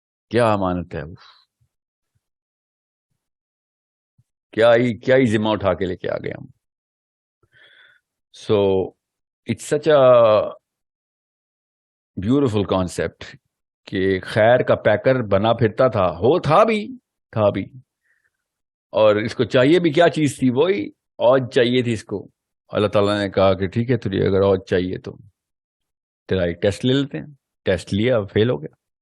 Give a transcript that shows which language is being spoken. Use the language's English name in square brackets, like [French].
[Urdu] کیا امانت ہے, کیا ہی ذمہ اٹھا کے لے کے آ گئے ہم. [English] So it's such a beautiful concept [Urdu] کہ خیر کا پیکر بنا پھرتا تھا، تھا بھی، اور اس کو چاہیے بھی کیا چیز تھی؟ وہی اوج چاہیے تھی اس کو. اللہ تعالیٰ نے کہا کہ ٹھیک ہے تجھے اگر اوج چاہیے تو تیرا ایک ٹیسٹ لے لیتے ہیں. ٹیسٹ لیا، فیل ہو گیا.